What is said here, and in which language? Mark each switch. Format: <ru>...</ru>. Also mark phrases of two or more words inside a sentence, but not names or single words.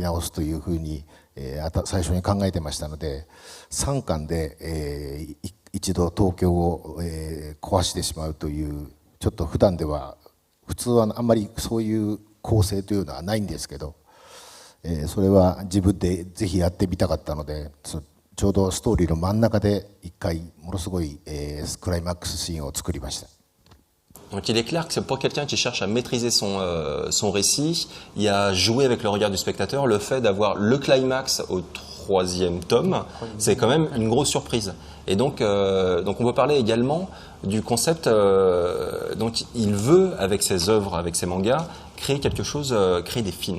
<ja>直すというふうに、最初に考えてましたので、3巻で、一度東京を、壊してしまうというちょっと普通はあんまりそういう構成というのはないんですけど、それは自分でぜひやってみたかったので、ちょうどストーリーの真ん中で一回ものすごい、クライマックスシーンを作りました。</ja> <fr>Donc il est clair que c'est pour quelqu'un qui cherche à maîtriser son récit, il y a joué avec le regard du spectateur le fait d'avoir le climax au 3e tome, c'est quand même une grosse surprise. Et donc on peut parler également du concept, donc il veut, avec ses œuvres, avec ses mangas, créer quelque chose, créer des films.</fr>